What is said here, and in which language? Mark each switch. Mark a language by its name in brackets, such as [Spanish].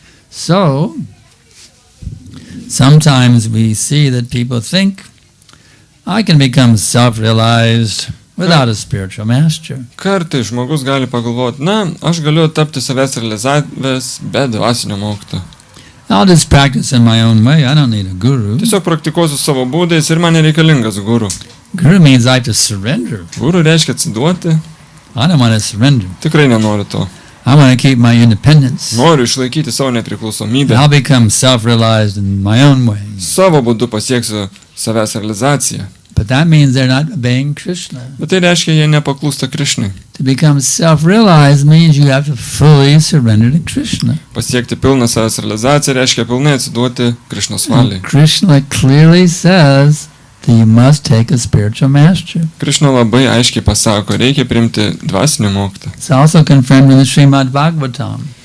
[English] So, sometimes we see that people think, I can become self-realized without a spiritual master. [Lithuanian] Kartais žmogus gali pagalvoti, aš galiu tapti savęs realizavęs be dvasinio mokytojo. [English] I'll just practice in my own way. I don't need a guru. [Lithuanian] Tiesiog praktikuosiu savo būdais ir man nereikalingas guru. [English] Guru means I have to surrender. [Lithuanian] Guru reiškia atsiduoti. [English] I don't want to surrender. [Lithuanian] Tikrai nenoriu to. [English] I want to keep my independence. [Lithuanian] Noriu išlaikyti savo nepriklausomybę. [English] I'll become self-realized in my own way. [Lithuanian] Savo būdu pasieksiu savęs realizaciją. [English] But that means they're not obeying Krishna. [Lithuanian] Bet tai reiškia, jie nepaklūsta Krishnai. [English] To become self-realized means you have to fully surrender to Krishna. [Lithuanian] Pasiekti pilną savęs realizaciją reiškia pilnai atsiduoti Krishnos valiai. [English] Krishna clearly says that you must take a spiritual master. [Lithuanian] Krishna labai aiškiai pasako, reikia priimti dvasinį mokytoją. [English] It's also confirmed in the Srimad Bhagavatam.